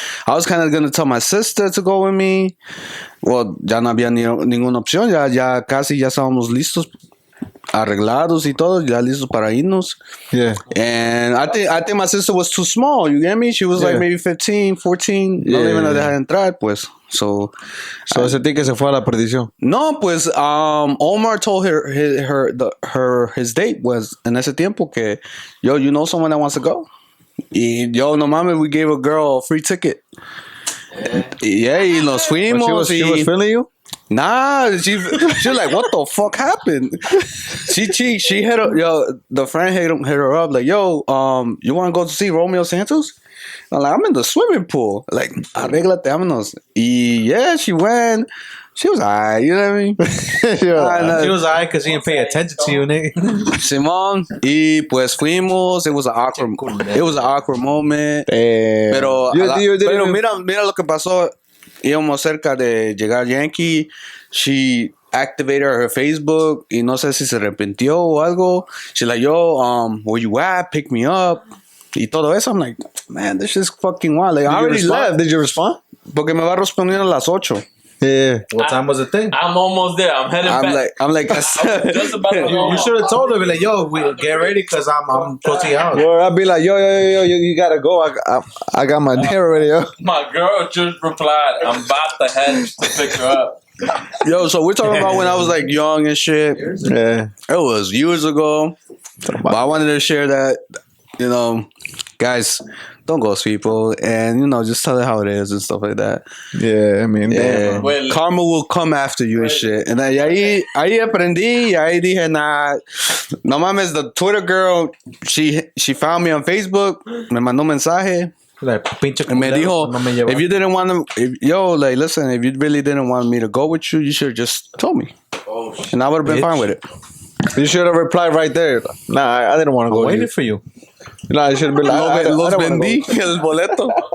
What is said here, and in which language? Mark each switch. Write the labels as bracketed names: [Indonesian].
[English] I was kind of gonna tell my sister to go with me. [Spanish] Well, ya no había ninguna opción, ya casi ya estábamos listos, arreglados y todo, ya listos para irnos. [English] Yeah. And I think my sister was too small, you get me? She was like maybe 15, 14. [Spanish] No le iban a dejar entrar, pues. [English] So [Spanish] ese ticket se fue a la perdición. No, pues [English] Omar told his date was [Spanish] en ese tiempo que, [English] yo, you know someone that wants to go? Yo, [Spanish] no mames, [English] we gave a girl a free ticket. [Spanish] Yeah, y nos fuimos. [English] She was feeling you? Nah, she was like, what the fuck happened? She hit her, the friend hit her up like, yo, you want to go to see Romeo Santos? I'm like, I'm in the swimming pool. Like, [Spanish] arréglate, vámonos. [English] Y yeah, she went. She was alright, you know what I mean? She was alright because she didn't pay attention to you, nigga. [Spanish] Simón, y pues fuimos. [English] It was an awkward moment. [Spanish] Pero mira lo que pasó. Íbamos cerca de llegar Yankee. [English] She activated her Facebook [Spanish] y no sé si se arrepintió o algo. [English] She's like, yo, where you at? Pick me up. [Spanish] Y todo eso. [English] I'm like, man, this is fucking wild. Like, I already left. Did you respond? [Spanish] Porque me va a responder a las 8. [English] Yeah. What time was the thing? I'm almost there. I'm heading back. I'm like, just about to go. You should have told her, like, yo, we get ready because I'm close to your house. Or I'd be like, yo, you gotta go. I got my dinner ready, yo. My girl just replied, I'm about to head to pick her up. Yo, so we're talking about when I was like young and shit. Yeah. It was years ago. But I wanted to share that, you know, guys, don't ghost people and, you know, just tell it how it is and stuff like that. Yeah, I mean, yeah. Karma will come after you and shit. And [Spanish] ahí aprendí, ahí dije, [English] nah, [Spanish] no mames, [English] the Twitter girl, she found me on Facebook, [Spanish] me mandó un mensaje. [English] And [Spanish] me dijo, [English] if you didn't want to, like, listen, if you really didn't want me to go with you, you should have just told me. And I would have been fine with it. You should have replied right there. Nah, I didn't want to go. I waited for you. Nah, you should have been like, [Spanish] Los vendí el boleto.